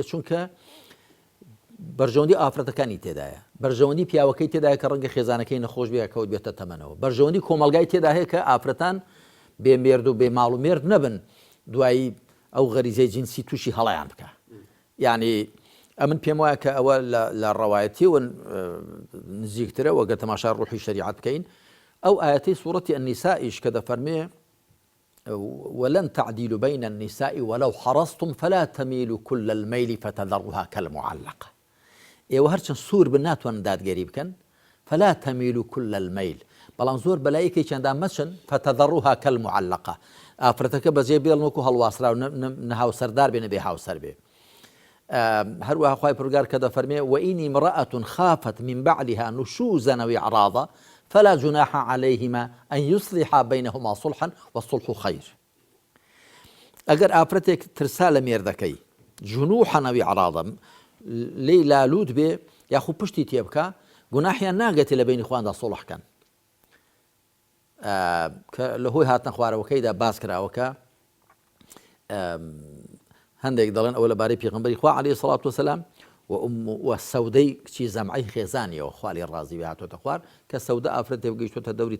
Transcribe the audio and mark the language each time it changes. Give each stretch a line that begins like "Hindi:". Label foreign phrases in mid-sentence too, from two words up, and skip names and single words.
Central Kurdish: چونکە بەرژەوەندی ئافرەتەکانی تێدایە بەرژەوەندی پیاوەکەی تێدایە کە ڕەنگە خێزانەکەی نەخۆش بێ کەوت بێتە تەمەنەوە بەرژەوەندی کۆمەلگای تێدا هەیە کە ئافرەتان بێمێرد و بێ ماڵ و مێرد نەبن دوایی ئەو غەریزەی جینسی تووشی هەڵەیان بکە یعنی ئەمن پێم وایە کە ئەوە لە ڕەوایەتی و نزیکترە وەگە تەماشا ڕوحی شەریعەت بکەین ئەو ئاەتەی سوورەتی النیسائیش کە دەفەرمێ
Arabic: ولن تعديلوا بين النساء ولو حرصتم فلا تميلوا كل الميل فتذروها كالمعلقة
Central Kurdish: ئێوە هەرچەند سوور بن ناتوانن دادگەری بکەن
Arabic: فلا تميلوا كل الميل بەڵام
Central Kurdish: زۆر بەلایەکی چەندان مەچن
Arabic: فتذروها كالمعلقة
Central Kurdish: ئافرەتەکە بەجێ بێڵن وەکو هەڵواسرا و نەهاوسەردار بێ نەبێ هاوسەر بێ هەروەها خوای پروردگار کە دەفەرمێ
Arabic: وإن امرأة خافت من بعلها نشوزا أو إعراضا فلا جناح عليهما أن يصلحا بينهما صلحا والصلح خير
Central Kurdish: ئەگەر ئافرەتێک ترسا لە مێردەکەی
Arabic: جنوحا أو إعراضا
Central Kurdish: لێی لالود بێ یاخو پشتی تێ بکە گوناحیان ناگەتێ لە بینی خواندا سڵحکەن کە لە هۆی هاتنە خوارەوەکەیدا باس کراوەکە هەندێک دەڵێن ئەوە لەبارەی پێغەمبەری خوا
Arabic: عەلەیهی سەڵات وەسەلام
Central Kurdish: و سەودەی کچی زەمعەی خێزانیەوە خوا لێی ڕازی بێ هاتۆتە خوار کە سەودە ئافرەتێ گەیشتۆتە دەوری